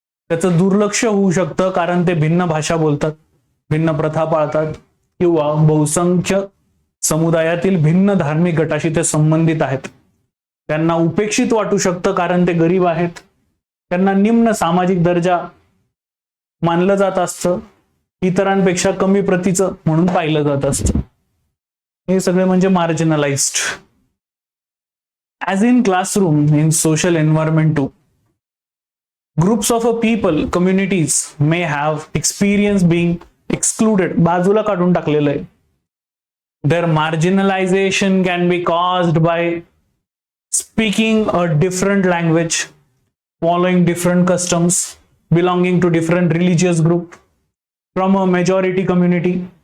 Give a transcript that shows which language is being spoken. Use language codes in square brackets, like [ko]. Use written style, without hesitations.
[mr] त्याचं दुर्लक्ष होऊ शकतं, कारण ते भिन्न भाषा बोलतात, भिन्न प्रथा पाळतात किंवा बहुसंख्य समुदायातील भिन्न धार्मिक गटाशी ते संबंधित आहेत. त्यांना उपेक्षित वाटू शकतं कारण ते गरीब आहेत. त्यांना निम्न सामाजिक दर्जा मानलं जात असतं, इतरांपेक्षा कमी प्रतीचं म्हणून पाहिलं जात असतं. हे सगळे म्हणजे marginalised. [en] as in classroom, in social environment too, groups of a people, communities may have experienced being [mr] excluded, बाजूला काढून टाकलेलं आहे. [en] Their marginalization can be caused by speaking a different language, following different customs, belonging to different religious group, from a majority community.